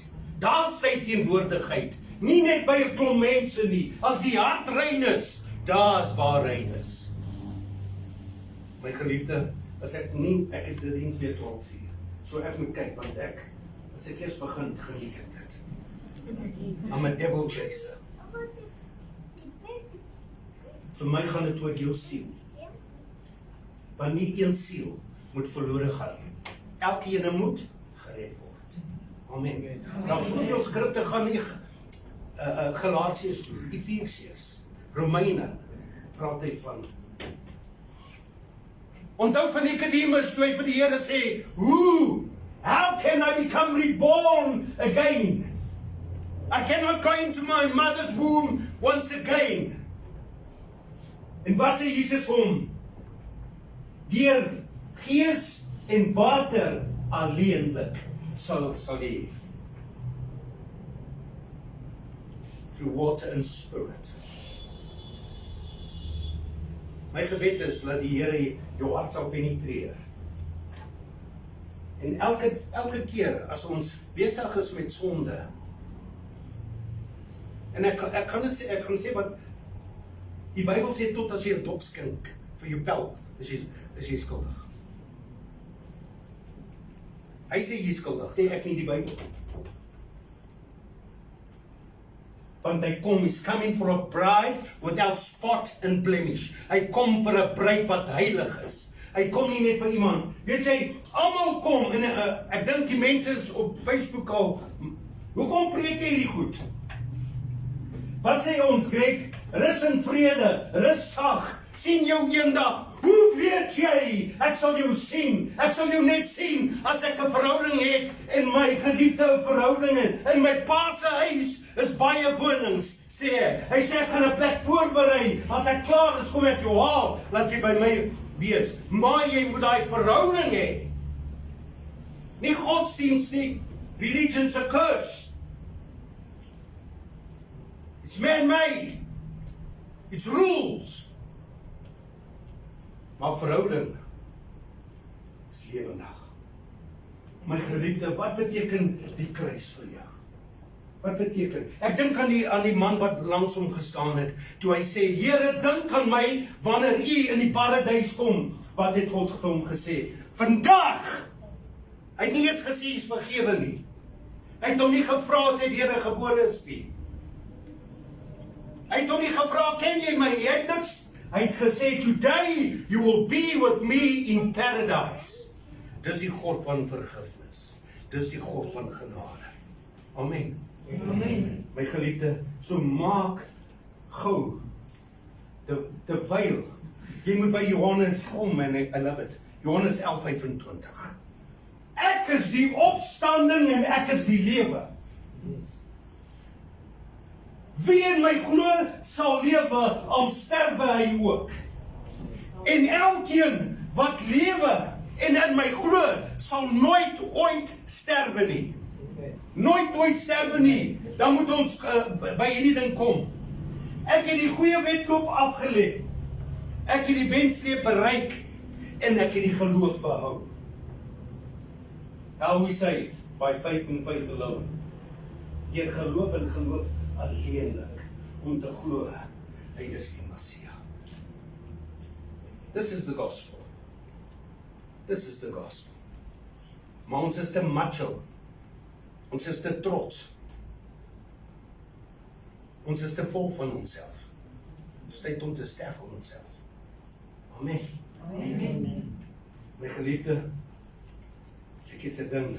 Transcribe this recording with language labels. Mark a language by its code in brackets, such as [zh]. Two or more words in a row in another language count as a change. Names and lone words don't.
[af] Daar sy teenwoordigheid. Nie net by 'n klomp mense nie. As die hart rein is, daar's waar rein is. My geliefde, as ek het die diens weer 12 uur. So ek moet kyk, want as ek eers begin, geniet ek dit. [en] I'm a devil chaser. [af] Vir my gaan dit oor jou siel. Want nie een siel moet verlore gaan nie. Elkeen moet gered word. Amen. Nou soveel skrifte gaan nie Galasiërs toe, Efesiërs, Romeine, praat hy van. Onthou van Nicodemus toe hy vir die Here sê, [en] how can I become reborn again? I cannot go into my mother's womb once again. [af] En wat sê Jesus vir hom? Deur gees en water alleenlik sal jy. [en] Through water and spirit. [af] My gebed is dat die Here jou hart sal penetreer. En elke keer as ons besig is met sonde, en ek kan sê wat die Bybel sê, tot as jy 'n dop skink vir jou pelt, is jy skuldig. Hy sê jy is skuldig, nie ek nie, die Bybel. want hy kom, [en] he's coming for a bride without spot and blemish. [af] Hy kom vir 'n bruid wat heilig is. Hy kom nie net vir iemand. Weet jy, almal kom, en ek dink die mense is op Facebook al, hoekom preek jy hierdie goed? Wat sê ons, Greg? Rus en vrede, rus sag, sien jou eendag. Hoe weet jy? Ek sal jou sien. Ek sal jou net sien as ek 'n verhouding het en my geliefde verhouding het. In my pa se huis is baie wonings, sê hy. Hy sê ek gaan 'n plek voorberei. As ek klaar is, kom ek jou haal, laat jy by my wees. Maar jy moet daai verhouding hê. Nie godsdienst nie. [en] Religion's a curse. It's man-made. It's rules. [af] Maar verhouding is lewendig. My geliefde, wat beteken die kruis vir jou? Wat beteken? Ek dink aan die man wat langs hom gestaan het, toe hy sê, Here, dink aan my, wanneer u in die paradys kom. Wat het God vir hom gesê? Vandag! Hy het nie eens gesê, hy is vergewe nie. Hy het hom nie gevra, as hy wedergebore is nie. Hy het hom nie gevra, ken jy my? Jy het niks. Hy het gesê, [en] today you will be with me in paradise. [af] Dis die God van vergifnis. Dis die God van genade. Amen. Amen. My geliefde, so maak gou, terwyl, jy moet by Johannes kom, en [en] I love it, [af] Johannes 11:25. Ek is die opstanding en ek is die lewe. Wie in my glo, sal lewe, al sterwe hy ook. En elkeen wat lewe en in my glo, sal nooit ooit sterwe nie. Nooit ooit sterwe nie. Dan moet ons by hierdie ding kom. Ek het die goeie wedloop afgelê. Ek het die wenstreep bereik en ek het die geloof behou. [en] How we say it? By faith and faith alone. [af] Deur geloof en geloof alleenlik, om te glo, hy is die Messia. [en] This is the gospel. This is the gospel. [af] Maar ons is te macho. Ons is te trots. Ons is te vol van onsself. Ons tyd om te sterf aan onsself. Amen. Amen. My geliefde, ek het 'n ding.